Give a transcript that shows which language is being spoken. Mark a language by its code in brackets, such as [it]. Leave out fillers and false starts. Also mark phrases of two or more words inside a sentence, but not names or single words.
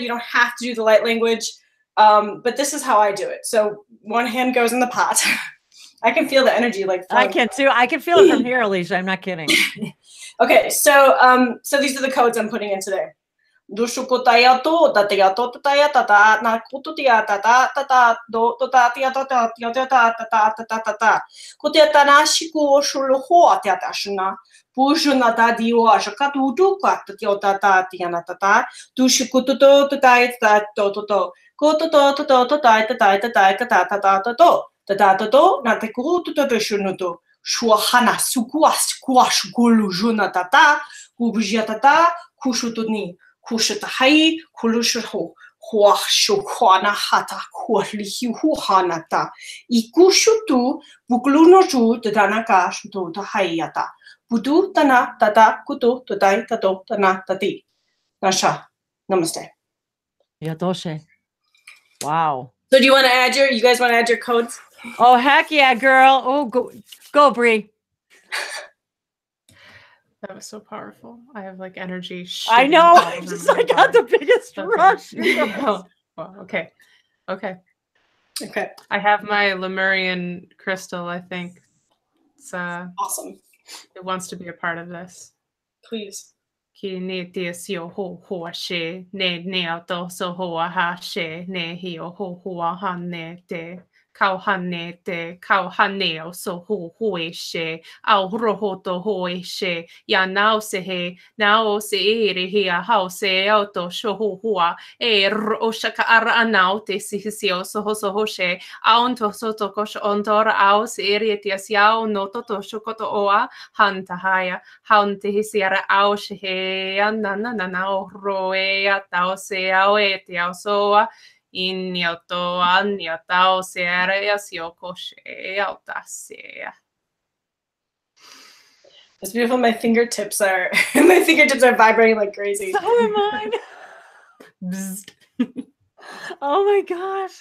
[en] You don't have to do the light language. But this is how I do it. So one hand goes in the pot. I can feel the energy like flowing. I can too. I can feel it from here, Alicia. I'm not kidding. Okay, so these are the codes I'm putting in today. Do shukotaya to tataya to tataya tata na kututia tata tata do tatia tata tata tata tata tata kutiata na shiku shulho tata shna pujuna tadio ashkatu tu katatio tata tiana tata tu shikutu to tatai tata to koto to tatai tatai tatai kata tata to na te kutu to shunuto shuhana sukuas kuash gulu juna tata kubujia tata kushutuni Kushatahi, Kulushaho, Huashukwana Hata, Kualihu Hanata, Ikushutu, Buklunoju, the Danaka, Shutu, Tahayata, Budu, Tana, Tata, Kutu, Tadai, Tato, Tana, Tati. Nasha, namaste. Yadoshe. Wow. So do you guys want to add your codes? Oh, heck yeah, girl. Oh, go, Bree. That was so powerful. I have like energy. I know. I got the biggest rush. Oh, well, okay. I have my Lemurian crystal. I think it's awesome. It wants to be a part of this. Please. Ki ne te sio ho hoa she ne auto so hoa ha she ne hio ho hoa hane te. Kau hane o so hoe she au roho to hoe she ya nao se he nao se ere he a hao se auto sho hoa o shaka ara anao te si o so she aun to so to kosh ontor au se ere te siao no to shokoto oa hanta haya haun te hisiara au she he na o roe atao se au e te au soa Inyoto anyatao searea siokoshe autasea. It's beautiful. My fingertips are vibrating like crazy. So am I. Oh my gosh.